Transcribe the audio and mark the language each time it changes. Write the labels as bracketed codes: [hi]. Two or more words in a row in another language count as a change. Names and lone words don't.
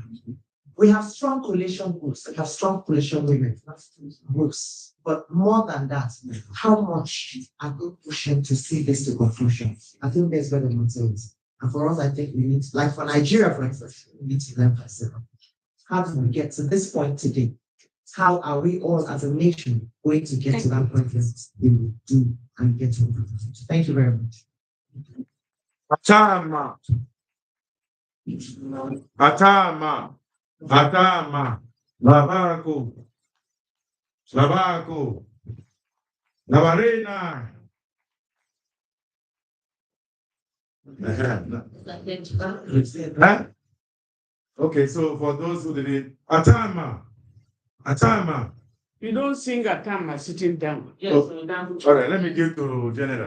[en] We have strong coalition groups, we have strong coalition women groups, but more than that, how much are we pushing to see this to conclusion? I think there's where the matter is. And for us, I think we need, like for Nigeria, for instance, we need to learn from ourselves. How do we get to this point today? How are we all as a nation going to get to that point that we will do and get to it? Thank you very much. Atama. Atama. Atama. Lavako. Lavako. Lavarena. Huh? Okay, so for those who didn't, Atama. Atama. You don't sing Atama sitting down. Yes, all right, let me give to General.